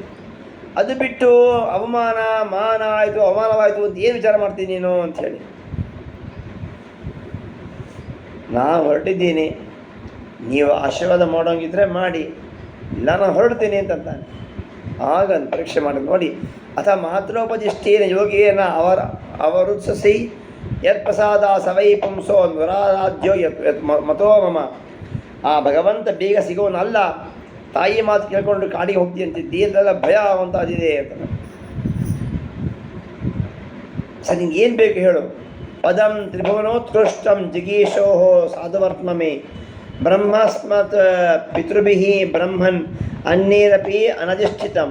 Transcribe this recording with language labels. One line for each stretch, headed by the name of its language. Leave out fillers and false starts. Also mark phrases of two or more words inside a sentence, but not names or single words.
Kannada: ಅದು ಬಿಟ್ಟು ಅವಮಾನ ಮಾನ ಆಯಿತು ಅವಮಾನವಾಯಿತು ಅಂತ ಏನು ವಿಚಾರ ಮಾಡ್ತೀನಿ ನೀನು ಅಂಥೇಳಿ. ನಾನು ಹೊರಟಿದ್ದೀನಿ, ನೀವು ಆಶೀರ್ವಾದ ಮಾಡೋಂಗಿದ್ರೆ ಮಾಡಿ, ಇಲ್ಲ ನಾನು ಹೊರಡ್ತೀನಿ ಅಂತಂತಾನೆ. ಆಗ ಪರೀಕ್ಷೆ ಮಾಡಿ ನೋಡಿ.
Sanskrit: ಅಥ ಮಾತೃೋಪದಿಷ್ಟೇನ ಯೋಗೇನ ಅವರುತ್ಸಸಿ ಯತ್ ಪ್ರಸಾದ ಸವೈ ಪುಂಸೋ ನುರಾರಾಧ್ಯ ಯತ್ ಮತೋ ಮಮ.
Kannada: ಆ ಭಗವಂತ ಬೇಗ ಸಿಗೋನಲ್ಲ, ತಾಯಿ ಮಾತು ಕೇಳ್ಕೊಂಡು ಕಾಡಿಗೆ ಹೋಗ್ತಿ ಅಂತಿದ್ದಿ ಅಂತೆಲ್ಲ ಭಯ ಆಗುವಂಥದ್ದಿದೆ ಅಂತ. ಸರಿ, ನಿಂಗೇನು ಬೇಕು ಹೇಳು.
Sanskrit: ಪದಂ ತ್ರಿಭುವನೋತ್ಕೃಷ್ಟಂ ಜಿಗೀಶೋ ಸಾಧುವರ್ತ್ಮಮೆ ಬ್ರಹ್ಮಸ್ಮತ್ ಪಿತೃಭಿಃ ಬ್ರಹ್ಮನ್ ಅನ್ಯೇರಪಿ ಅನಧಿಷ್ಠಿತಂ.